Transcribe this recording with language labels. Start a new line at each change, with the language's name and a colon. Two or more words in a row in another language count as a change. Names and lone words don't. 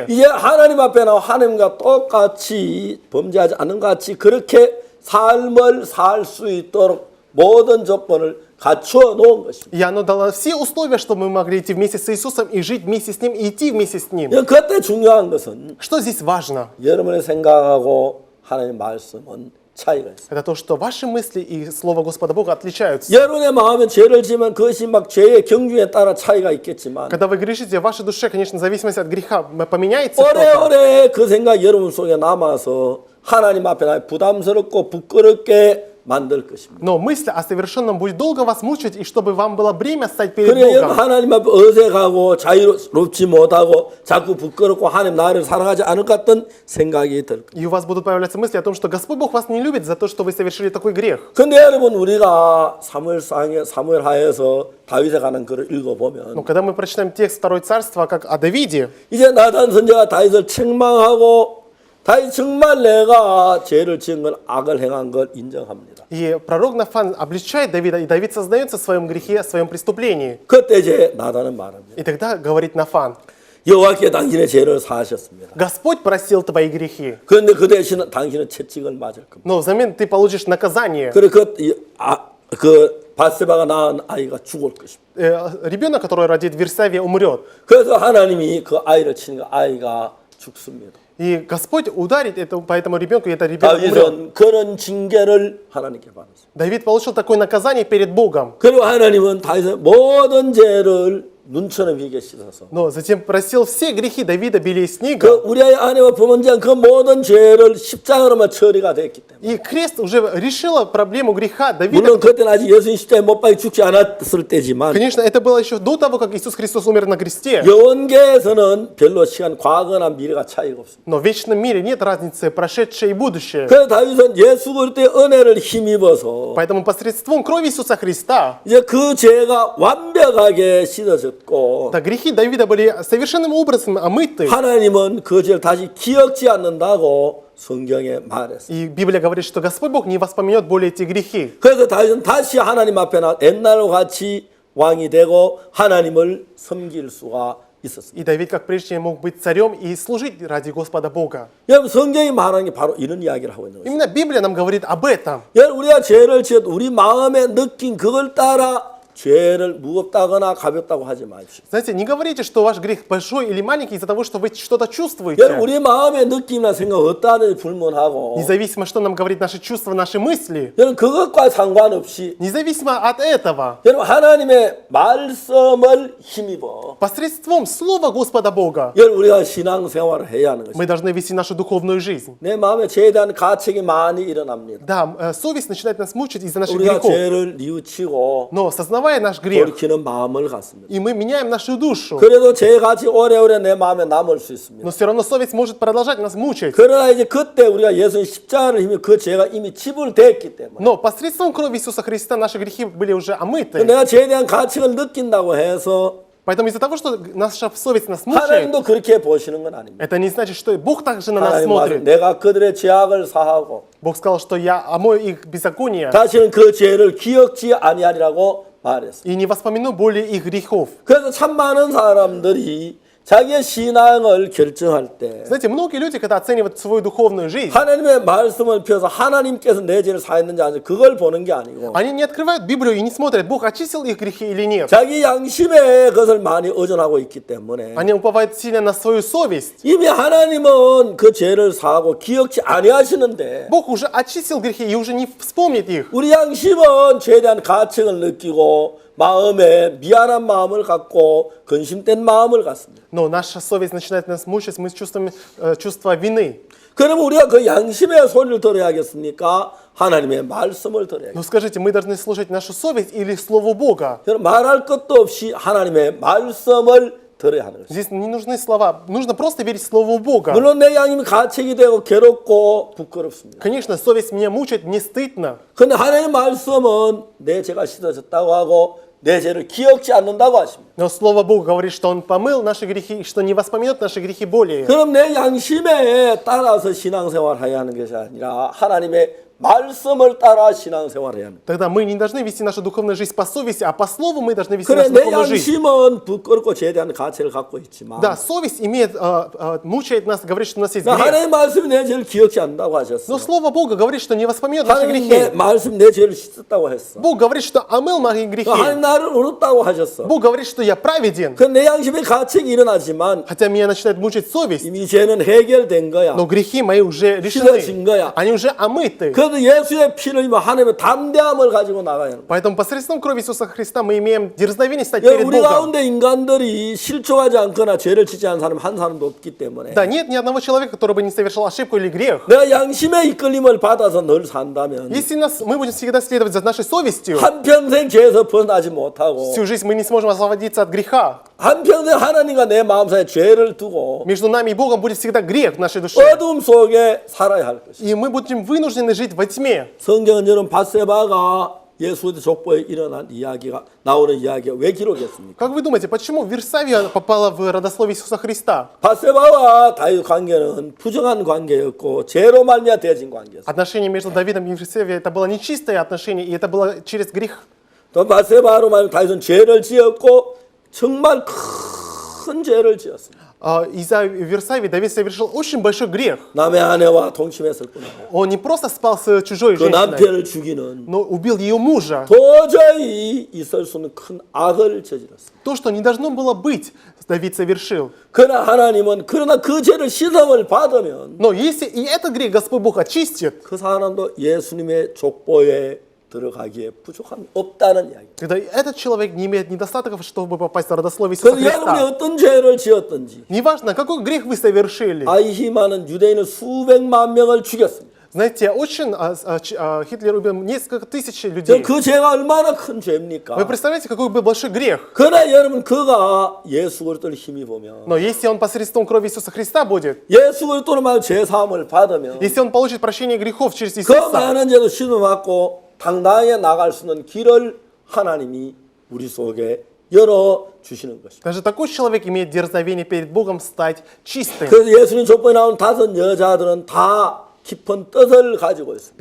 Korean: 이제 하나님 앞에 나와 하나님과 똑같이 범죄하지 않는 것 같이 그렇게 삶을 살 수 있도록 모든 조건을 갖추어 놓은 것입니다.
Russian: и оно дало все условия, чтобы мы могли идти вместе с Иисусом и жить вместе с Ним, и идти вместе с Ним.
Korean: 그때 중요한 것은
Russian: Что здесь важно?
Korean: 여러분의 생각하고 하나님의 말씀은 차이가 있어요.
Russian: Это то, что ваши мысли и Слово Господа Бога отличаются.
Korean: 여러분의 마음에 죄를 지면 그것이 막 죄의 경중에 따라 차이가 있겠지만
Russian: Когда вы грешите, в вашей душе, конечно, в зависимости от греха, поменяется что-то.
Korean: 오래오래 그 생각이 여러분 속에 남아서 하나님 앞에 나 부담스럽고 부끄럽게 만들 것입니다.
Russian: Но мысль о совершенном будет долго вас мучить, и чтобы вам было бремя стать перед
Korean: 그래 여러분
Russian: Богом.
Korean: 하나님 앞에 어색하고 자유롭지 못하고 자꾸 부끄럽고 하나님 나를 사랑하지 않을 것 같은 생각이 들 거예요.
Russian: И у вас будут появляться мысли о том, что Господь Бог вас не любит за то, что вы совершили такой грех.
Korean: 근데 여러분 우리가 사무엘하에서 다윗에 관한 글을 읽어보면
Russian: Но когда мы прочитаем текст 2 царства, как о Давиде,
Korean: 이제 나단 선지자가 다윗을 책망하고 다윗 정말 내가 죄를 지은 걸 악을 행한 걸 인정합니다.
Russian: и пророк Нафан обличает Давида, и Давид сознается в своем грехе, в своем преступлении.
Korean: 그때 이제 나단은 말합니다.
Russian: И тогда говорит Нафан:
Korean: 여호와께 당신의 죄를 사하셨습니다.
Russian: Господь простил твои грехи,
Korean: 그런데 그 대신 당신은 채찍을 맞을 겁니다.
Russian: но взамен ты получишь наказание.
Korean: 그래 그 바세바가 낳은 아이가 죽을 것입니다.
Russian: Ребенок, который родит Версавия, умрет.
Korean: 그래서 하나님이 그 아이를 치는 그 아이가 죽습니다.
Russian: И Господь ударит по этому ребенку, и этот ребенок умрет.
Korean: 다윗은 그런 징계를 하나님께 받았습니다.
Russian: Давид получил такое наказание перед Богом.
Korean: 그리고 하나님은 다윗의 모든 죄를 눈처럼 비게 씻어서
Russian: Но затем простил все грехи Давида белее 그 снега.
Korean: 우리의 아내와 부모님한 그 모든 죄를 십자가로만 처리가 됐기 때문에
Russian: И крест уже решила проблему греха Давида.
Korean: 물론 그때는 아직 예수님 십자가에 못 박혀 죽지 않았을 때지만
Russian: Конечно, это было еще до того, как Иисус Христос умер на кресте.
Korean: 영계에서는 별로 시간 과거나 미래가 차이가 없습니다.
Russian: Но в вечном мире нет разницы прошедшее и будущее.
Korean: 그래서 다윗은 예수 그리스도의 은혜를 힘입어서
Russian: Поэтому посредством крови Иисуса Христа
Korean: 이제 그 죄가 완벽하게 씻어졌고
Russian: да, грехи Давида были совершенным образом омыты.
Korean: 하나님은 그 죄를 다시 기억지 않는다고 성경에 말했어요.
Russian: И Библия говорит, что Господь Бог не воспомнет более эти грехи.
Korean: 그래서 다윗은 다시 하나님 앞에 나 옛날과 같이 왕이 되고 하나님을 섬길 수가 있었습니다.
Russian: И Давид, как прежде, мог быть царем и служить ради Господа Бога.
Korean: 여러분 성경이 말하는 게 바로 이런 이야기를 하고 있는 거예요.
Russian: Именно Библия нам говорит об этом.
Korean: 여러분 우리가 죄를 지어도 우리 마음에 느낀 그걸 따라 죄를 무겁다거나 가볍다고 하지 마십시오.
Russian: Знаете, не говорите, что ваш грех большой или маленький из-за того, что вы что-то
Korean: 여러분
Russian: чувствуете.
Korean: 우리 마음의 느낌이나 생각 어떠하는지 불문하고
Russian: Независимо, что нам говорит наши чувства, наши мысли.
Korean: 여러분 그것과 상관없이
Russian: Независимо от этого,
Korean: 여러분 하나님의 말씀을 힘입어
Russian: посредством Слова Господа Бога
Korean: 여러분 우리가 신앙생활을 해야 하는 것입니다.
Russian: мы должны вести нашу духовную жизнь.
Korean: 내 마음에 죄에 대한 가책이 많이 일어납니다.
Russian: Да, совесть начинает нас мучить из-за наших
Korean: 우리가
Russian: грехов.
Korean: 죄를 뉘우치고
Russian: Но осознавая признавая наш грех,
Korean: 돌이키는 마음을 갖습니다.
Russian: и мы меняем нашу душу.
Korean: 그래도 죄같이 오래오래 내 마음에 남을 수 있습니다.
Russian: Но все равно совесть может продолжать нас мучить.
Korean: 그러나 이제 그때 우리가 예수님 십자가를 힘이 그 죄가 이미 지불됐기 때문에
Russian: Но посредством крови Иисуса Христа наши грехи были уже омыты.
Korean: 내가 죄에 대한 가책을 느낀다고 해서
Russian: Поэтому из-за того, что наша совесть нас мучает,
Korean: 하나님도 그렇게 보시는 건 아닙니다.
Russian: это не значит, что Бог также на нас
Korean: 하나님 말씀,
Russian: смотрит.
Korean: 내가 그들의 죄악을 사하고
Russian: Бог сказал, что я омою их беззакония
Korean: 다시는 그 죄를 기억지 아니하리라고 말했습니다.
Russian: и не воспомяну более их грехов.
Korean: 그래서 참 많은 사람들이 자기의 신앙을 결정할 때
Russian: Знаете, многие люди, когда оценивают свою духовную жизнь,
Korean: 하나님의 말씀을 펴서 하나님께서 내 죄를 사했는지 아닌지 그걸 보는 게 아니고
Russian: они не открывают Библию и не смотрят, Бог очистил их грехи или нет.
Korean: 자기 양심에 그것을 많이 의존하고 있기 때문에
Russian: Они уповают сильно на свою совесть.
Korean: 이미 하나님은 그 죄를 사하고 기억지 아니하시는데
Russian: Бог уже очистил грехи и уже не вспомнит их.
Korean: 우리 양심은 죄에 대한 가책을 느끼고 마음에 미안한 마음을 갖고 근심된 마음을 갖습니다.
Russian: Но наша совесть начинает нас мучить, мы чувствуем чувство вины.
Korean: 그러면 우리가 그 양심의 소리를 들어야겠습니까? 하나님의 말씀을 들어야겠습니까?
Russian: Но скажите, мы должны слушать нашу совесть или Слово Бога?
Korean: 저는 말할 것도 없이 하나님의 말씀을 들어야 하는 것입니다.
Russian: Здесь не нужны слова, нужно просто верить Слову Бога.
Korean: 물론 내 양심이 가책이 되고 괴롭고 부끄럽습니다.
Russian: Конечно, совесть меня мучает, мне стыдно.
Korean: 그런데 하나님의 말씀은 내 죄가 씻어졌다고 하고 내 죄를 기억지 않는다고 하십니다.
Russian: Но Слово Бога говорит, что Он помыл наши грехи, и что не воспомнет наши грехи более.
Korean: 그럼 내 양심에 따라서 신앙생활을 해야 하는 것이 아니라 하나님의 말씀을 따라 신앙생활을 해야 합니다.
Russian: Тогда мы не должны вести нашу духовную жизнь по совести, а по Слову мы должны вести
Korean: 그래
Russian: нашу
Korean: 내
Russian: духовную жизнь.
Korean: 양심은 부끄럽고 죄에 대한 가책을 갖고 있지만
Russian: Да, совесть мучает нас, говорит, что у нас есть грех.
Korean: 하나님의 말씀이 내 죄를 기억지 않는다고 하셨어.
Russian: Но Слово Бога говорит, что не воспомнет наши
Korean: 하나님 내
Russian: грехи.
Korean: 말씀 내 죄를 씻었다고 했어.
Russian: Бог говорит, что омыл мои грехи.
Korean: 하나님 나를 의롭다고 하셨어.
Russian: Бог говорит, что я праведен.
Korean: 그 내 양심에 가책이 일어나지만
Russian: Хотя меня начинает мучить совесть,
Korean: 이미 죄는 해결된 거야.
Russian: но грехи мои уже
Korean: 씻어진
Russian: решены.
Korean: 거야.
Russian: Они уже омыты.
Korean: 그래도 예수의 피를 입어 하나님의 담대함을 가지고 나가야 하는 거야.
Russian: Поэтому посредством крови Иисуса Христа мы имеем дерзновение стать
Korean: 예,
Russian: перед
Korean: 우리
Russian: Богом.
Korean: 가운데 인간들이 실족하지 않거나 죄를 짓지 않은 사람 한 사람도 없기 때문에
Russian: Да, нет ни одного человека, который бы не совершил ошибку или грех.
Korean: 내가 양심의 이끌림을 받아서 늘 산다면
Russian: Если мы будем всегда следовать за нашей совестью,
Korean: 한평생 죄에서 벗어나지 못하고
Russian: всю жизнь мы не сможем освободиться от греха.
Korean: 한평생 하나님과 내 마음사이에 죄를 두고
Russian: Между нами и Богом будет всегда грех в нашей душе.
Korean: 어둠 속에 살아야 할 것이다.
Russian: И мы будем вынуждены жить во тьме.
Korean: 성경은 여러분 밧세바가 예수의 족보에 일어난 이야기가 나오는 이야기가 왜 기록했습니까?
Russian: Как вы думаете, почему Версавия попала в родословие Иисуса Христа?
Korean: 밧세바와 다윗 관계는 부정한 관계였고 죄로 말미암아 되어진 관계였어요.
Russian: Отношения между Давидом и Версавией это было нечистое отношение, и это было через грех.
Korean: 또 밧세바로 말하면 다윗은 죄를 지었고 정말 큰 죄를 지었습니다.
Russian: Из-за Версавии Давид совершил очень большой грех.
Korean: 남의 아내와 동침했을 뿐이고
Russian: Он не просто спал с чужой 그 женщиной,
Korean: 남편을 죽이는
Russian: но убил ее мужа.
Korean: 도저히 있을 수 없는 큰 악을 저질렀습니다.
Russian: То, что не должно было быть, Давид совершил.
Korean: 그러나 하나님은 그러나 그 죄를 시험을 받으면
Russian: Но если и этот грех Господь Бог очистит,
Korean: 그 사람도 예수님의 족보에 들어가기에 부족함이 없다는 이야기.
Russian: тогда этот человек не имеет недостатков, чтобы попасть в родословие Иисуса
Korean: 그래서 여러분이
Russian: Христа.
Korean: 어떤 죄를 지었든지
Russian: Неважно, какой грех вы совершили.
Korean: 아이히만은 유대인을 수백만 명을 죽였습니다.
Russian: Знаете, очень Гитлер убил несколько тысяч людей.
Korean: 그 죄가 얼마나 큰
Russian: Вы
Korean: 죄입니까?
Russian: представляете, какой был большой грех?
Korean: 그러나 여러분 그가 예수 그리스도를 힘입으면
Russian: Но если он посредством крови Иисуса Христа будет,
Korean: 예수 그리스도로 말 죄 사함을 받으면
Russian: если он получит прощение грехов через 그 Иисуса,
Korean: 많은 죄도 씻어받고 당당하게 나갈 수 있는 길을 하나님이 우리 속에 열어 주시는 것입니다.
Russian: даже такой человек имеет дерзновение перед Богом стать чистым.
Korean: 그래서 예수님 족보에 나온 5 여자들은 다 깊은 뜻을 가지고 있습니다.